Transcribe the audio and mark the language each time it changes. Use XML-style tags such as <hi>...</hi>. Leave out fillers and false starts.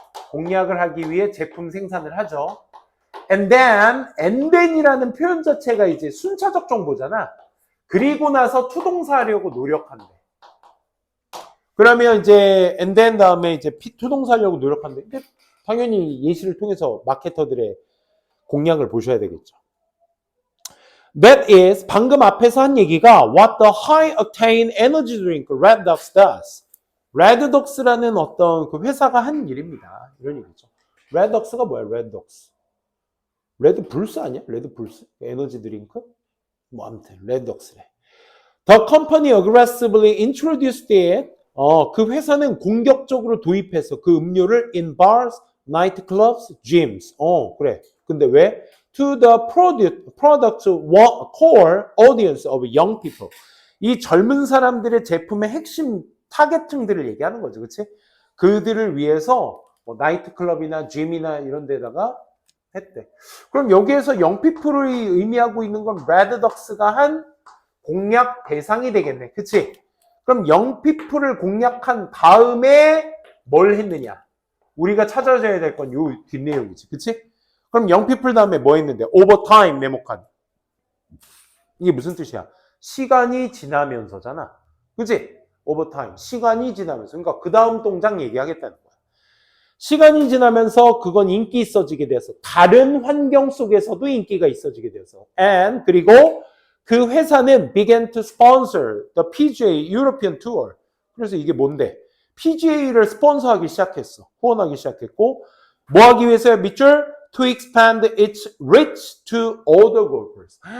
<ko>공략을 하기 위해 제품 생산을 하죠. and then이라는 표현 자체가 이제 순차적 정보잖아. 그리고 나서 투동사하려고 노력한대. 그러면 이제 and then 다음에 이제 투동사하려고 노력한대. 근데 당연히 예시를 통해서 마케터들의 공략을 보셔야 되겠죠.</ko> <en>That is 방금 앞에서 한 얘기가 what the high octane energy drink Redux does.</en> <ko>레드독스라는 어떤 그 회사가 한 일입니다. 이런 얘기죠. 레드독스가 뭐야? 레드불스 아니야? 레드불스? 에너지 드링크? 뭐 아무튼 레드독스래.</ko> <en>The company aggressively introduced it.</en> <ko>그 회사는 공격적으로 도입해서 그 음료를</ko> <en>in bars, nightclubs, gyms.</en> <ko>그래. 근데 왜?</ko> <en>To the product core audience of young people.</en> <ko>이 젊은 사람들의 제품의 핵심 타겟층들을 얘기하는 거죠. 그치? 그들을 위해서 뭐 나이트클럽이나 짐이나 이런 데다가 했대. 그럼 여기에서 영피플이 의미하고 있는 건 레드덕스가 한 공략 대상이 되겠네. 그치? 그럼 영피플을 공략한 다음에 뭘 했느냐? 우리가 찾아줘야 될 건 요 뒷내용이지. 그치? 그럼 영피플 다음에 뭐 했는데? 오버타임 네모칸. 이게 무슨 뜻이야? 시간이 지나면서잖아. 그치? 오버타임. 시간이 지나면서. 그러니까 그 다음 동작 얘기하겠다는 거야. 시간이 지나면서 그건 인기 있어지게 돼서 다른 환경 속에서도 인기가 있어지게 돼서 and 그리고 그 회사는</ko> <en>began to sponsor the PGA European Tour.</en> <ko>그래서 이게 뭔데? PGA를 스폰서하기 시작했어. 후원하기 시작했고 뭐 하기 위해서요?</ko> <en>밑줄 to expand its reach to other golfers.</en>